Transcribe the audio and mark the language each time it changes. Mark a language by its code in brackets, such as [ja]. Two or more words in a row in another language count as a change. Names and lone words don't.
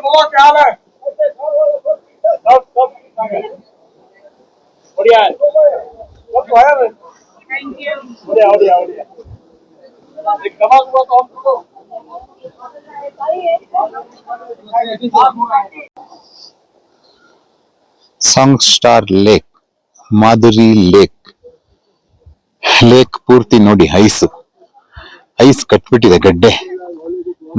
[hi] क्या हाल है? बढ़िया है। सब तो है। बढ़िया बढ़िया बढ़िया। एक कमाल हुआ तो हमको [kn] ಸಾಂಗ್ ಸ್ಟಾರ್ ಲೇಕ್, ಮಾಧುರಿ ಲೇಕ್. ಲೇಕ್ ಪೂರ್ತಿ ನೋಡಿ [en] ice ice [kn] ಕಟ್ಬಿಟ್ಟಿದೆ ಗಡ್ಡೆ ನೋಡಿ.